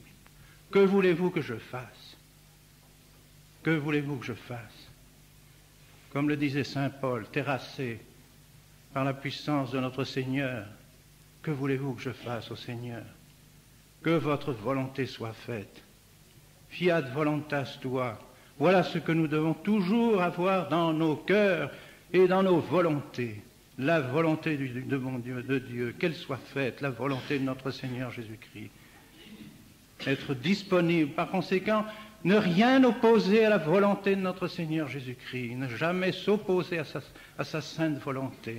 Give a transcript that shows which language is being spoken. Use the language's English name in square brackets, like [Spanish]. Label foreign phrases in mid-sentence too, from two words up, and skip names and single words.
[French] Que voulez-vous que je fasse? Que voulez-vous que je fasse? Comme le disait saint Paul, terrassé par la puissance de notre Seigneur, que voulez-vous que je fasse au Seigneur? Que votre volonté soit faite. [Latin] Fiat voluntas tua. [French] Voilà ce que nous devons toujours avoir dans nos cœurs et dans nos volontés. La volonté de mon Dieu, de Dieu, qu'elle soit faite, la volonté de notre Seigneur Jésus-Christ. Être disponible, par conséquent, ne rien opposer à la volonté de notre Seigneur Jésus-Christ, ne jamais s'opposer à sa sainte volonté.